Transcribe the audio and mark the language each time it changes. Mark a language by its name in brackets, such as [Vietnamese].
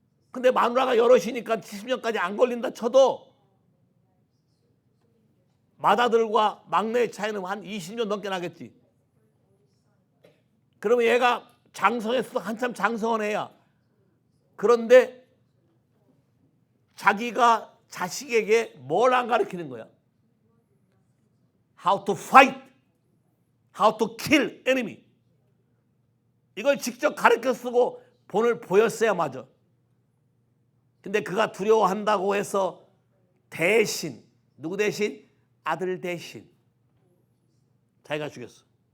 [Korean] 근데 마누라가 여럿이니까 70년까지 안 걸린다 쳐도 맏아들과 막내의 차이는 한 20년 넘게 나겠지. 그러면 얘가 장성했어. 한참 장성한 애야. 그런데 자기가 자식에게 뭘 안 가르치는 거야? [English] How to fight, how to kill enemy. [Korean] 이걸 직접 가르쳐 쓰고 본을 보였어야 맞아. 근데 그가 두려워한다고 해서 대신, 누구 대신? 아들 대신 자기가 죽였어.